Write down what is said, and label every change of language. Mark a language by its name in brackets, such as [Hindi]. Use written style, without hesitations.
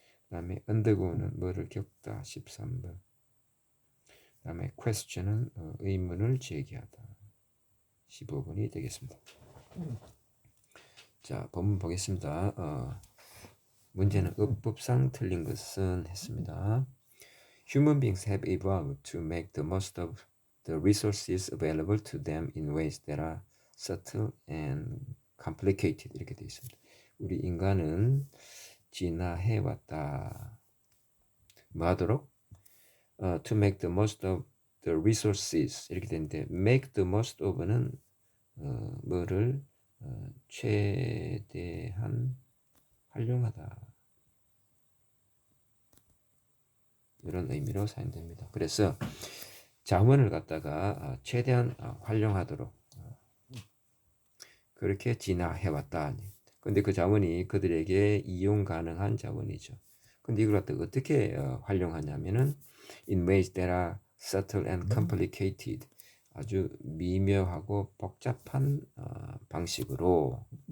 [Korean] 다음에 undergo는 뭐를 겪다, 13번. 다음에 question은 의문을 제기하다, 15번이 되겠습니다. 자, 본문 보겠습니다. 문제는 어법상 틀린 것은 했습니다. [English] Human beings have evolved to make the most of the resources available to them in ways that are subtle and complicated. [Korean] 이렇게 되어 있습니다. 우리 인간은 진화해왔다. 뭐 하도록? [English] To make the most of the resources [Korean] 이렇게 되는데 [English] make the most of는 [Korean] 뭐를 최대한 활용하다, 이런 의미로 사용됩니다. 그래서 자원을 갖다가 최대한 활용하도록 그렇게 진화해왔다. 근데 그 자원이 그들에게 이용 가능한 자원이죠. 근데 이걸 갖다가 어떻게 활용하냐면은 [English] in ways that are subtle and complicated, [Korean] 아주 미묘하고 복잡한 방식으로